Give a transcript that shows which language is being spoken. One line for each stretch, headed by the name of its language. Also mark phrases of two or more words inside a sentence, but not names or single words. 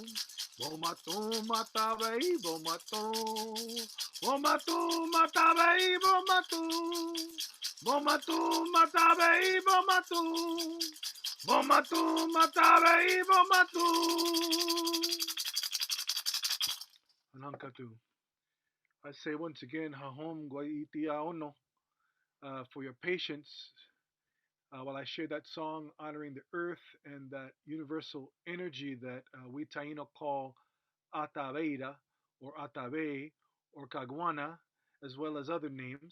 Taino: Bomatum matabei bomatum. Bomatum matabei bomatum. Bomatum matabei bomatum. Bomatum matabei bomatum. Anankatu.
English: I say once again,
Taino: hahom guaitia ono,
English: for your patience while I share that song honoring the earth and that universal energy that we Taino call Ataveira or Atabe or Caguana, as well as other names.